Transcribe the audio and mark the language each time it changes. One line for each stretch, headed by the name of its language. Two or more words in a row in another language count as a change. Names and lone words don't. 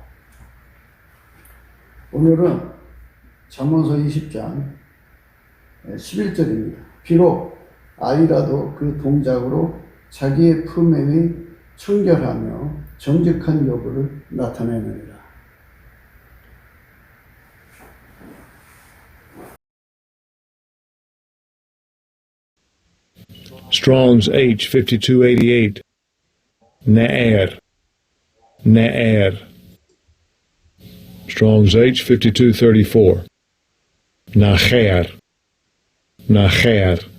Korean: 오늘은 잠언서 20장 11절입니다. 비록 아이라도 그 동작으로 자기의 품행이 청결하며 정직한 여부를 나타내느니라.
English: Strong's H5288 Ne'er Ne'er Strong's H5234 Nacher Nacher